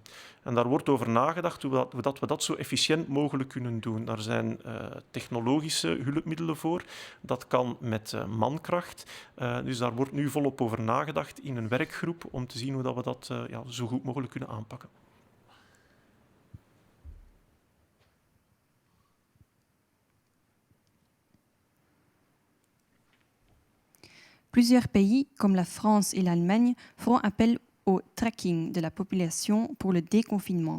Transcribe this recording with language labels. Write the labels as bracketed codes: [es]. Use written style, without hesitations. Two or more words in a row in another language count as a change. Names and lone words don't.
[nl] En daar wordt over nagedacht hoe we dat zo efficiënt mogelijk kunnen doen. Daar zijn technologische hulpmiddelen voor. Dat kan met mankracht. Dus daar wordt nu volop over nagedacht in een werkgroep om te zien hoe we dat zo goed mogelijk kunnen aanpakken. [fr] Plusieurs pays, comme la France et l'Allemagne, feront appel au tracking de la population pour le déconfinement.